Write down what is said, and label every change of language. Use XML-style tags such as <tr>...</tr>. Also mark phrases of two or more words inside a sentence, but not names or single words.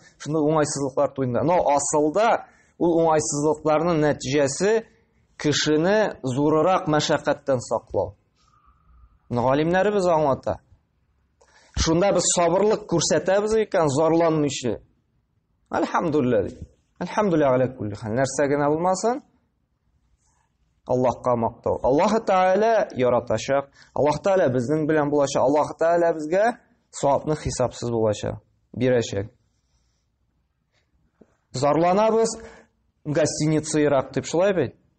<tt>Шундый уңайсызлыклар туенда. Но асылда ул уңайсызлыкларның нәтиҗәсе кешене зурырак мәшәкатьтән саклау. Галимнәребез аңлата. Шунда без сабырлык күрсәтәбез икән, зарланмыйча. Әлхәмдүлилләh.</tt> <ar>الحمد لله على كل حال.</ar> <tt>Нәрсә генә булмасын, Аллаһка мактау. Аллаһ Тәала яратачак. Аллаһ Тәала безнең белән булачак. Аллаһ Тәала безгә савапны хисапсыз булачак, бирәчәк. Зарланабыз, гостиница ерак дип шулай бит.</tt>